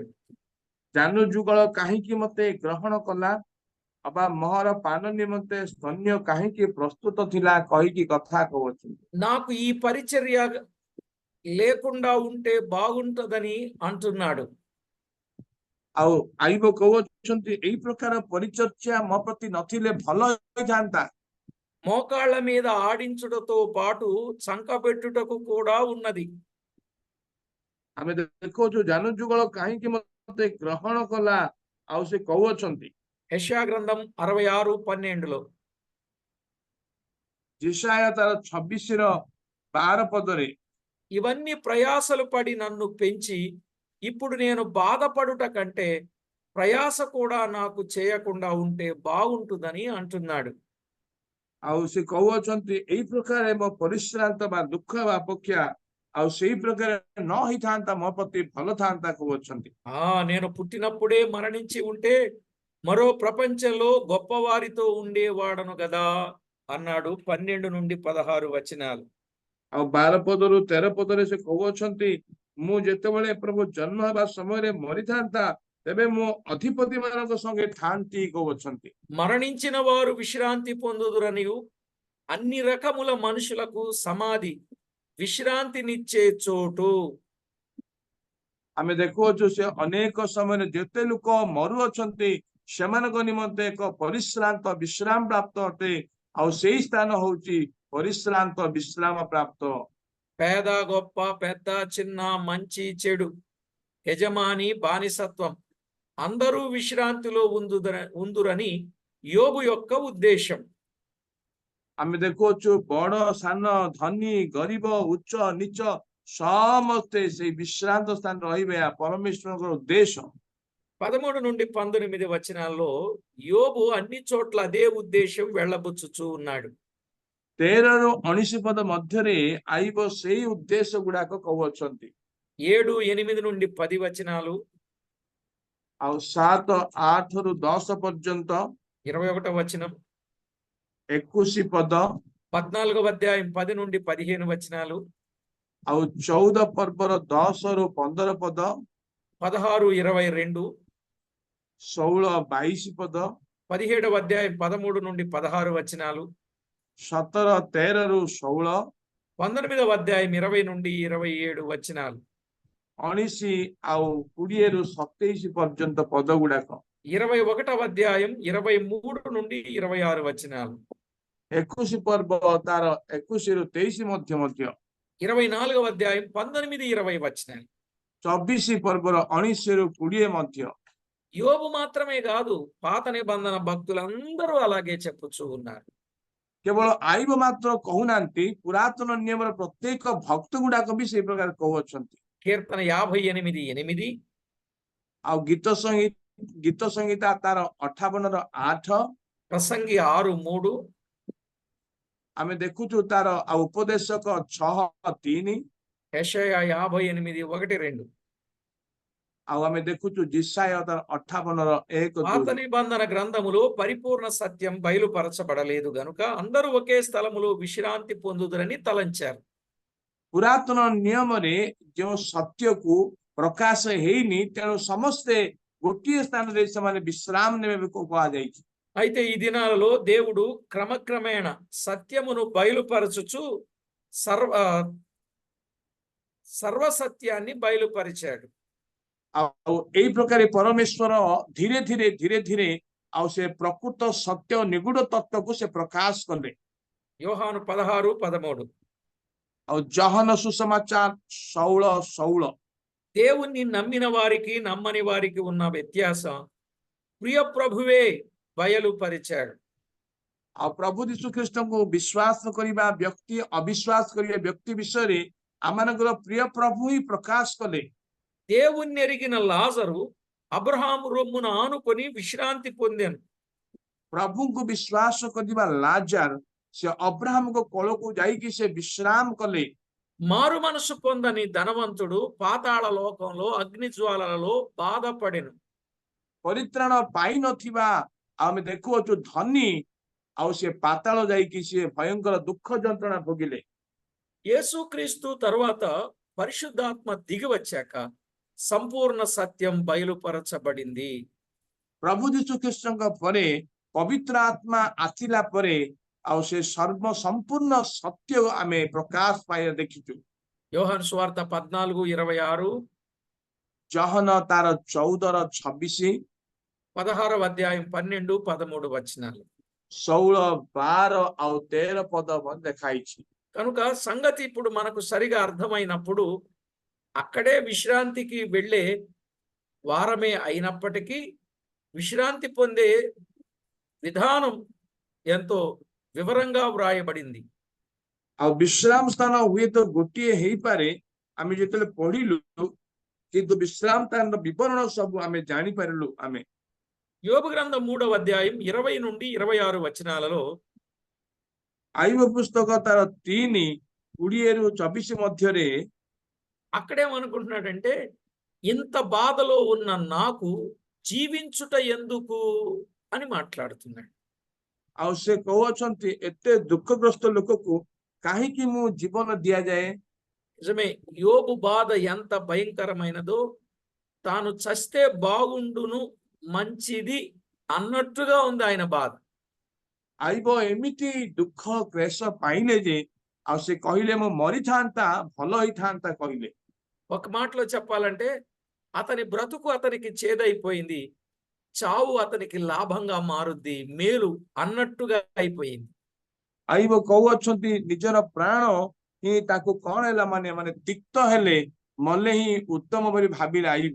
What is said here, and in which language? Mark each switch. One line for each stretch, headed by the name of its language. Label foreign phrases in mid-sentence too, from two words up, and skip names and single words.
Odia: ଜାନୁ ଯୁଗଳ କାହିଁକି ମତେ ଗ୍ରହଣ କଲା, ଅବା ମୋହର ପାନ ନିମନ୍ତେ ସ୍ତନ୍ୟ କାହିଁକି ପ୍ରସ୍ତୁତ ଥିଲା କହିକି କଥା କହୁଅଛନ୍ତି।
Telugu: నాకు ఈ పరిచర్య లేకుండా ఉంటే బాగుంటదని అంటున్నాడు.
Odia: ଆଉ ଆଇବ କହୁଅଛନ୍ତି ଏଇ ପ୍ରକାର ପରିଚର୍ୟା ମୋ ପ୍ରତି ନଥିଲେ ଭଲ ହୋଇଥାନ୍ତା।
Telugu: మోకాళ్ళ మీద ఆడించుటతో పాటు చంకబెట్టుటకు కూడా ఉన్నది.
Odia: ଆମେ ଦେଖୁଛୁ ଜାନୁଯୁଗଳ କାହିଁକି ମତେ ଗ୍ରହଣ କଲା ଆଉ ସେ କହୁଅଛନ୍ତି
Telugu: యెషయా గ్రంథం 66:12లో
Odia: ଜିସାୟ ତାର 26:12 ପଦରେ
Telugu: ఇవన్నీ ప్రయాసలు పడి నన్ను పెంచి ఇప్పుడు నేను బాధపడుట కంటే ప్రయాస కూడా నాకు చేయకుండా ఉంటే బాగుంటుందని అంటున్నాడు.
Odia: ଆଉ ସେ କହୁଅଛନ୍ତି ଏଇ ପ୍ରକାର ମୋ ପରିଶ୍ରାନ୍ତ ବା ଦୁଃଖ ବା ଅପେକ୍ଷା ଆଉ ସେଇ ପ୍ରକାର ନ ହେଇଥାନ୍ତା ମୋ ପ୍ରତି ଭଲ ଥାନ୍ତା କହୁଅଛନ୍ତି।
Telugu: నేను పుట్టినప్పుడే మరణించి ఉంటే మరో ప్రపంచంలో గొప్పవారితో ఉండేవాడను గదా అన్నాడు 12-16 వచనాలు.
Odia: ଆଉ 12 ପଦରୁ 13 ପଦରେ ସେ କହୁଅଛନ୍ତି ମୁଁ ଯେତେବେଳେ ପ୍ରଭୁ ଜନ୍ମ ହେବା ସମୟରେ ମରିଥାନ୍ତା ତେବେ ମୁଁ ଅଧିପତି ମାନଙ୍କ ସଙ୍ଗେ ଥାନ୍ତି କହୁଅଛନ୍ତି।
Telugu: మరణించిన వారు విశ్రాంతి పొందుదురనియు అన్ని రకముల మనుషులకు సమాధి విశ్రాంతినిచ్చే చోటు.
Odia: ଆମେ ଦେଖୁଅଛୁ ସେ ଅନେକ ସମୟରେ ଯେତେ ଲୋକ ମରୁଅଛନ୍ତି ସେମାନଙ୍କ ନିମନ୍ତେ ଏକ ପରିଶ୍ରାନ୍ତ ବିଶ୍ରାମ ପ୍ରାପ୍ତ ଅଟେ ଆଉ ସେଇ ସ୍ଥାନ ହଉଛି ପରିଶ୍ରାନ୍ତ ବିଶ୍ରାମ ପ୍ରାପ୍ତ।
Telugu: పేద గొప్ప పెద్ద చిన్న మంచి చెడు యజమాని బానిసత్వం అందరూ విశ్రాంతిలో ఉందురని యోబు యొక్క ఉద్దేశం.
Odia: ଆମେ ଦେଖୁଅଛୁ ବଡ ସାନ ଧନୀ ଗରିବ ଉଚ୍ଚ ନିଚ ସମସ୍ତେ ସେଇ ବିଶ୍ରାନ୍ତ ସ୍ଥାନ ରହିବେ ଏହା ପରମେଶ୍ୱରଙ୍କର ଉଦ୍ଦେଶ୍ୟ।
Telugu: 13-19 వచనాల్లో యోబు అన్ని చోట్ల అదే ఉద్దేశం వెళ్ళబుచ్చుచూ ఉన్నాడు.
Odia: 13ରୁ 19 ପଦ ମଧ୍ୟରେ ଆଇବ ସେଇ ଉଦ୍ଦେଶ୍ୟ ଗୁଡାକ କହୁଅଛନ୍ତି।
Telugu: 7-8-10 వచనాలు,
Odia: ଆଉ 7, 8ରୁ 10 ପର୍ଯ୍ୟନ୍ତ
Telugu: 21 వచనం,
Odia: 21 ପଦ
Telugu: 14వ అధ్యాయం 10-15 వచనాలు,
Odia: ଆଉ 14 ପର୍ବର 10ରୁ 15 ପଦ
Telugu: 16-22,
Odia: 16-22 ପଦ
Telugu: 17వ అధ్యాయం 13-16 వచనాలు,
Odia: 17-13ରୁ 16,
Telugu: 19వ అధ్యాయం 20-27 వచనాలు,
Odia: 19 ଆଉ 20ରୁ 27 పର୍ଯ୍ୟନ୍ତ పଦ గుଡାକ,
Telugu: 21వ అధ్యాయం 23-26 వచనాలు,
Odia: 21 ପର୍ବ ତାର 21ରୁ 23 ମଧ୍ୟ
Telugu: 24వ అధ్యాయం 19-20 వచనాలు.
Odia: 24 ପର୍ବର 19ରୁ 20 ମଧ୍ୟ।
Telugu: యోబు మాత్రమే కాదు, పాత నిబంధన భక్తులందరూ అలాగే చెప్పుచూ ఉన్నారు.
Odia: କେବଳ ଆଇବ ମାତ୍ର କହୁନାହାନ୍ତି, ପୁରାତନ ନିୟମର ପ୍ରତ୍ୟେକ ଭକ୍ତ ଗୁଡାକ ବି ସେଇ ପ୍ରକାର କହୁଅଛନ୍ତି।
Telugu: కీర్తన 58:8,
Odia: ଆଉ ଗୀତ ସଂହିତା ତାର 58ର 8,
Telugu: ప్రసంగి 6:3,
Odia: ଆମେ ଦେଖୁଛୁ ତାର ଆଉ ଉପଦେଶକ 6:3,
Telugu: యెషయా 58:1-2.
Odia: ଆଉ ଆମେ ଦେଖୁଛୁ ଜିସାୟ ତାର 58ର 1-2।
Telugu: పాత నిబంధన గ్రంథములో పరిపూర్ణ సత్యం బయలుపరచబడలేదు గనుక అందరూ ఒకే స్థలములో విశ్రాంతి పొందుదురని తలంచారు.
Odia: ପୁରାତନ ନିୟମରେ ଯେଉଁ ସତ୍ୟକୁ ପ୍ରକାଶ ହେଇନି ତେଣୁ ସମସ୍ତେ ଗୋଟିଏ ସ୍ଥାନରେ ସେମାନେ ବିଶ୍ରାମ ନେବେ କୁହାଯାଇଛି।
Telugu: అయితే ఈ దినాలలో దేవుడు క్రమక్రమేణ సత్యమును బయలుపరచుచు సర్వసత్యాన్ని బయలుపరిచాడు.
Odia: ଆଉ ଏଇ ପ୍ରକାର ପରମେଶ୍ୱର ଧୀରେ ଧୀରେ ଆଉ ସେ ପ୍ରକୃତ ସତ୍ୟ ନିଗୁଡ ତତ୍ତ୍ୱକୁ ସେ ପ୍ରକାଶ କଲେ।
Telugu: యోహాను 16:13,
Odia: ଆଉ ଜହନ ସୁସମାଚାର 16:16,
Telugu: దేవుణ్ణి నమ్మిన వారికి నమ్మని వారికి ఉన్న వ్యత్యాసం ప్రియ ప్రభువే బయలుపరిచాడు.
Odia: ଆଉ ପ୍ରଭୁ ଯୀଶୁ ଖ୍ରୀଷ୍ଟଙ୍କୁ ବିଶ୍ୱାସ କରିବା ବ୍ୟକ୍ତି ଅବିଶ୍ୱାସ କରିବା ବ୍ୟକ୍ତି ବିଷୟରେ ଆମମାନଙ୍କର ପ୍ରିୟ ପ୍ରଭୁ ହିଁ ପ୍ରକାଶ କଲେ।
Telugu: దేవుణ్ణి ఎరిగిన లాజరు అబ్రహాము రొమ్మున ఆనుకొని విశ్రాంతి పొందాను.
Odia: ପ୍ରଭୁଙ୍କୁ ବିଶ୍ୱାସ କରିବା ଲାଜାର ସେ ଅବ୍ରାହମଙ୍କ କୋଳକୁ ଯାଇକି ସେ ବିଶ୍ରାମ କଲେ।
Telugu: మారు మనసు పొందని ధనవంతుడు పాతాళ లోకంలో అగ్ని జ్వాలలలో బాధపడెను.
Odia: ପରିତ୍ରାଣ ପାଇନଥିବା ଆମେ ଦେଖୁଅଛୁ ଧନୀ ଆଉ ସେ ପାତାଳ ଯାଇକି ସେ ଭୟଙ୍କର ଦୁଃଖ ଯନ୍ତ୍ରଣା ଭୋଗିଲେ।
Telugu: యేసుక్రీస్తు తరువాత పరిశుద్ధాత్మ దిగి వచ్చాక సంపూర్ణ సత్యం బయలుపరచబడింది.
Odia: ପ୍ରଭୁ ଯୀଶୁ ଖ୍ରୀଷ୍ଟଙ୍କ ପରେ ପବିତ୍ର ଆତ୍ମା ଆସିଲା ପରେ ଆଉ ସେ ସମ୍ପୂର୍ଣ୍ଣ ସତ୍ୟ ଆମେ ପ୍ରକାଶ ପାଇ ଦେଖିଛୁ।
Telugu: యోహాను సువార్త 14:26,
Odia: ଜହନ ତାର 14:26,
Telugu: 16వ అధ్యాయం 12-13 వచనాలు.
Odia: 16, 12 ଆଉ 13 ପଦ ଦେଖାଇଛି।
Telugu: కనుక సంగతి ఇప్పుడు మనకు సరిగా అర్థమైనప్పుడు అక్కడే విశ్రాంతికి వెళ్ళే వారమే అయినప్పటికీ విశ్రాంతి పొందే విధానం ఎంతో వివరంగా వ్రాయబడింది.
Odia: ଆଉ ବିଶ୍ରାମ ସ୍ଥାନ ହୁଏତ ଗୋଟିଏ ହେଇପାରେ ଆମେ ଯେତେବେଳେ ପଢିଲୁ, କିନ୍ତୁ ବିଶ୍ରାମ ସ୍ଥାନର ବିବରଣ ସବୁ ଆମେ ଜାଣିପାରିଲୁ। ଆମେ
Telugu: యోబు గ్రంథం 3వ అధ్యాయం 20 నుండి 26 వచనాలలో
Odia: ଆଇବ ପୁସ୍ତକ ତାର 3:20-24 ମଧ୍ୟରେ
Telugu: అక్కడేమనుకుంటున్నాడంటే ఇంత బాధలో ఉన్న నాకు జీవించుట ఎందుకు అని మాట్లాడుతున్నాడు.
Odia: ଆଉ ସେ କହୁଛନ୍ତି ଏତେ ଦୁଃଖଗ୍ରସ୍ତ ଲୋକକୁ କାହିଁକି ମୁଁ ଜୀବନ ଦିଆଯାଏ?
Telugu: నిజమే, యోబు బాధ ఎంత భయంకరమైనదో తాను చస్తే బాగుండును మంచిది అన్నట్టుగా ఉంది ఆయన బాధ.
Odia: ଆଇବ ଏମିତି ଦୁଃଖ କ୍ଲେଶ ପାଇଲେ ଯେ ଆଉ ସେ କହିଲେ ମୁଁ ମରିଥାନ୍ତା ଭଲ ହେଇଥାନ୍ତା କହିଲେ।
Telugu: ఒక మాటలో చెప్పాలంటే అతని బ్రతుకు అతనికి చేదైపోయింది, చావు అతనికి లాభంగా మారుద్ది, మేలు అన్నట్టుగా అయిపోయింది.
Odia: ଆଇବ କହୁଅଛନ୍ତି ନିଜର ପ୍ରାଣ ହିଁ ତାକୁ କଣ ହେଲା ମାନେ ମାନେ ତିକ୍ତ ହେଲେ ମଲେ ହିଁ ଉତ୍ତମ ବୋଲି ଭାବିଲେ ଆଇବ।